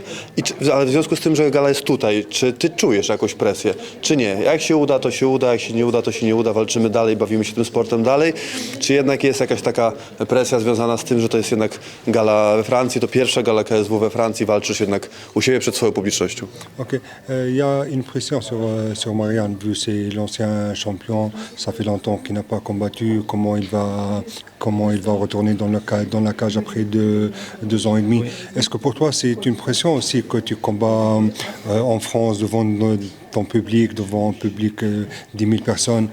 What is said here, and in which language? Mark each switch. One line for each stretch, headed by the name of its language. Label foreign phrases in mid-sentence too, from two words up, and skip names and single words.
Polish: Ale w związku z tym, że gala jest tutaj, czy ty czujesz jakąś presję, czy nie? Jak się uda, to się uda, jak się nie uda, to się nie uda. Walczymy dalej, bawimy się tym sportem dalej. Czy jednak jest jakaś taka presja związana z tym, że to jest jednak gala we Francji, to pierwsza gala KSW we Francji, walczysz jednak u siebie przed swoją publicznością? Ok.
French: Il y a une pression sur Marianne, vu que c'est l'ancien champion, ça fait longtemps qu'il n'a pas combattu, comment il va retourner dans la cage après 2 ans et demi. Oui. Est-ce que pour toi c'est une pression aussi que tu combats en France devant ton public, devant un public 10 000 personnes?